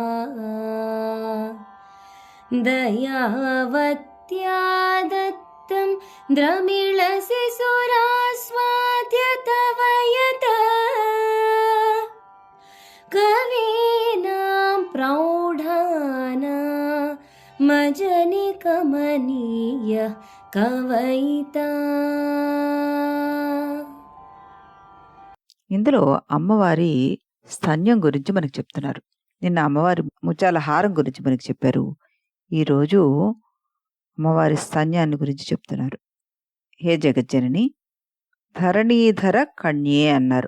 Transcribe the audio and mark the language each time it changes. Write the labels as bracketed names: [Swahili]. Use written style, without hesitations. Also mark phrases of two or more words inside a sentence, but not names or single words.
[Sanskrit] दयावत्या दत्तं द्रमिळसि सुरास्वाद्य तव यत् कवीनां प्रौढानामजनिकमनीय कवयिता. [Telugu] ఇందులో అమ్మవారి స్తన్యం గురించి మనకు చెప్తున్నారు. నిన్న అమ్మవారి ముత్యాల హారం గురించి మనకి చెప్పారు. ఈరోజు అమ్మవారి స్తన్యాన్ని గురించి చెప్తున్నారు. [Sanskrit] हे जगज्जननि धरणीधर कन्ये [Telugu] అన్నారు.